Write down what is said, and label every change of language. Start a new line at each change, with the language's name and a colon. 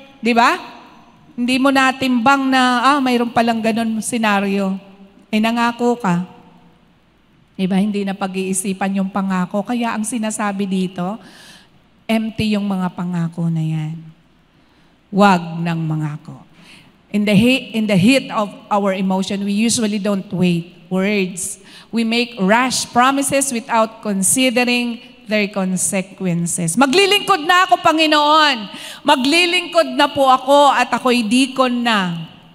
Filipino: Di ba? Hindi mo natimbang na, mayroon palang ganun senaryo. Nangako ka. Diba? Hindi na pag-iisipan yung pangako. Kaya ang sinasabi dito, empty yung mga pangako na yan. Wag ng mangako.
English: In the heat of our emotion, we usually don't wait words. We make rash promises without considering their consequences.
Filipino: Maglilingkod na ako, Panginoon. Maglilingkod na po ako at ako'y deacon na.